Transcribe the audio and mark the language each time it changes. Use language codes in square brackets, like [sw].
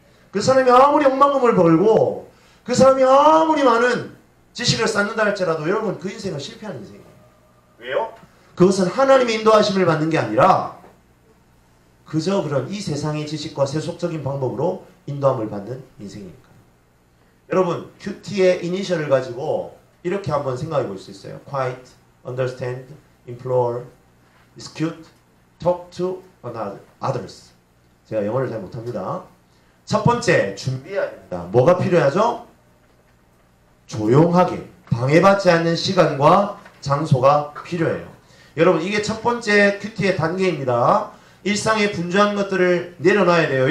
[ko] 그 사람이 아무리 억만금을 벌고 그 사람이 아무리 많은 지식을 쌓는다 할지라도 여러분 그 인생은 실패한 인생이에요. 왜요? 그것은 하나님의 인도하심을 받는 게 아니라 그저 그런 이 세상의 지식과 세속적인 방법으로 인도함을 받는 인생이니까요. 여러분 큐티의 이니셜을 가지고 이렇게 한번 생각해 볼 수 있어요. [en] Quiet, understand, implore, execute, talk to others. [ko] 제가 영어를 잘 못합니다. 첫 번째 준비해야 됩니다. 뭐가 필요하죠? 조용하게 방해받지 않는 시간과 장소가 필요해요. 여러분 이게 첫 번째 큐티의 단계입니다. 일상에 분주한 것들을 내려놔야 돼요.